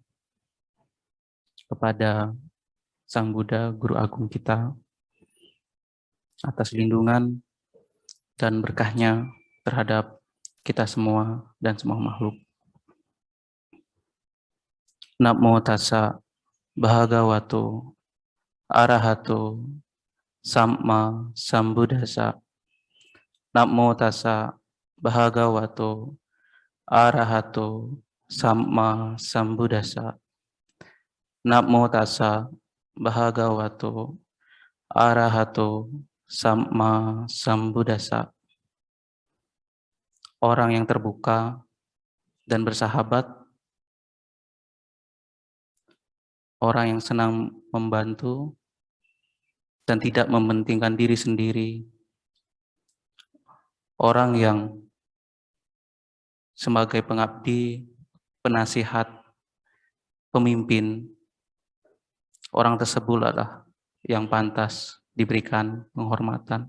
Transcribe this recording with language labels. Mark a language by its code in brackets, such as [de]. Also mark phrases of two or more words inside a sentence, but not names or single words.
[id] kepada Sang Buddha, Guru Agung kita, atas lindungan dan berkahnya terhadap kita semua dan semua makhluk. [pi] Namo tassa bhagavato arahato samma sambuddhassa. Namo tassa bhagavato arahato samma sambuddhassa. Namo tassa bhagavato arahato samma sambuddhassa. [id] Orang yang terbuka dan bersahabat, orang yang senang membantu dan tidak mementingkan diri sendiri, orang yang sebagai pengabdi, penasihat, pemimpin, orang tersebut adalah yang pantas diberikan penghormatan.